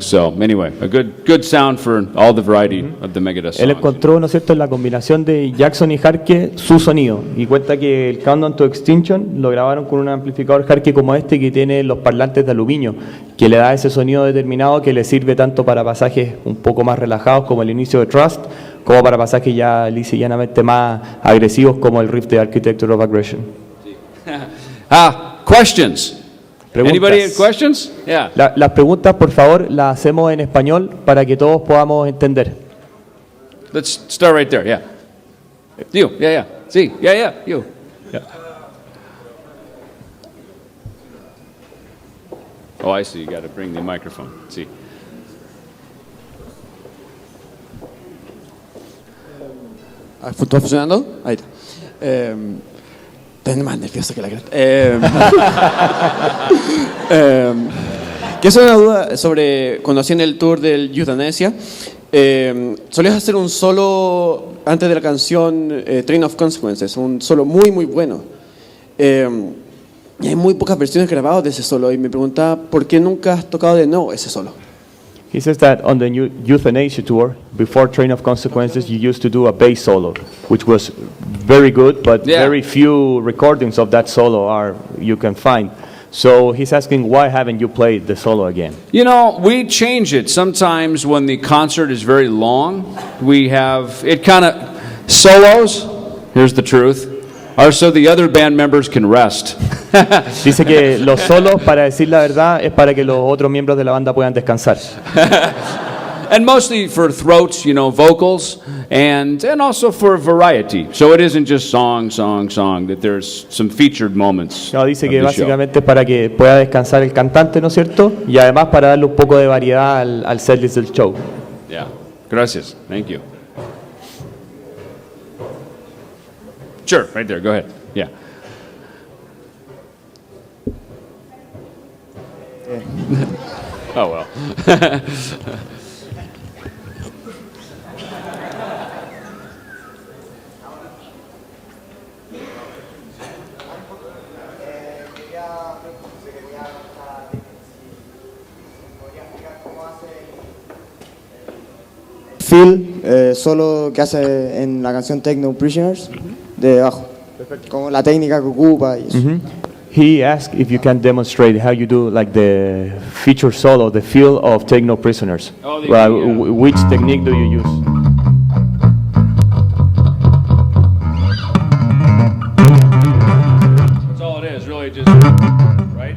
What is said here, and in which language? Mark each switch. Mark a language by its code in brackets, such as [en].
[en] So anyway, a good sound for all the variety of the Megadeth songs. [es] Él encontró, ¿no es cierto?, en la combinación de Jackson y Harkey su sonido, y cuenta que el Countdown to Extinction lo grabaron con un amplificador Harkey como este, que tiene los parlantes de aluminio, que le da ese sonido determinado que le sirve tanto para pasajes un poco más relajados como el inicio de Trust, como para pasajes ya lisa y llanamente más agresivos como el riff de Architecture of Aggression. [en] Questions? Anybody have questions? Yeah. [es] Las preguntas, por favor, las hacemos en español para que todos podamos entender. [en] Let's start right there, yeah. You, yeah. Sí, yeah, you. Yeah. Oh, I see, you got to bring the microphone. [es] Sí. ¿Está funcionando? Ahí está. Estoy más nervioso que la cresta. Que es una duda sobre cuando hacían el tour del Euthanasia. Solías hacer un solo antes de la canción Train of Consequences, un solo muy, muy bueno. y hay muy pocas versiones grabadas de ese solo. Y me preguntaba, ¿por qué nunca has tocado de nuevo ese solo? [en] He says that on the Euthanasia tour, before Train of Consequences, you used to do a bass solo, which was very good, but Yeah. very few recordings of that solo you can find. So he's asking, why haven't you played the solo again? You know, we change it. Sometimes when the concert is very long, we have it kind of solos. Here's the truth. Are so the other band members can rest. [es] Dice que los solos, para decir la verdad, es para que los otros miembros de la banda puedan descansar. [en] And mostly for throats, you know, vocals, and also for variety. So it isn't just song, that there's some featured moments. [es] No, dice [en] of [es] que [en] the show. [es] básicamente es para que pueda descansar el cantante, ¿no es cierto? Y además para darle un poco de variedad al setlist del show. [en] Yeah. Gracias. Thank you. Sure, right there. Go ahead. Yeah. Oh, well. [es] Phil, solo que hace en la canción Techno Prisoners de bajo, como la técnica que ocupa y eso. [en] He asked if you can demonstrate how you do like the feature solo, the feel of Take No Prisoners. Oh, Which technique do you use? That's all it is, really, just, right?